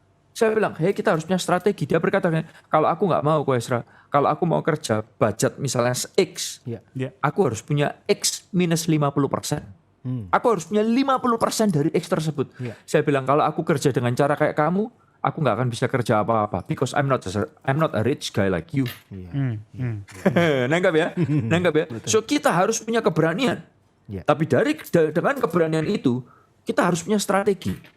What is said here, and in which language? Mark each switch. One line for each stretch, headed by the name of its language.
Indonesian: Saya bilang, hey, kita harus punya strategi. Dia berkata, kalau aku gak mau Ko Esra, kalau aku mau kerja budget misalnya X, aku harus punya X minus 50%. Aku harus punya 50% dari X tersebut. Saya bilang, kalau aku kerja dengan cara kayak kamu, aku nggak akan bisa kerja apa-apa.
English: Because I'm not a rich guy like you.
Indonesian: Nangkap ya? Nangkap ya? So kita harus punya keberanian. Tapi dengan keberanian itu, kita harus punya strategi.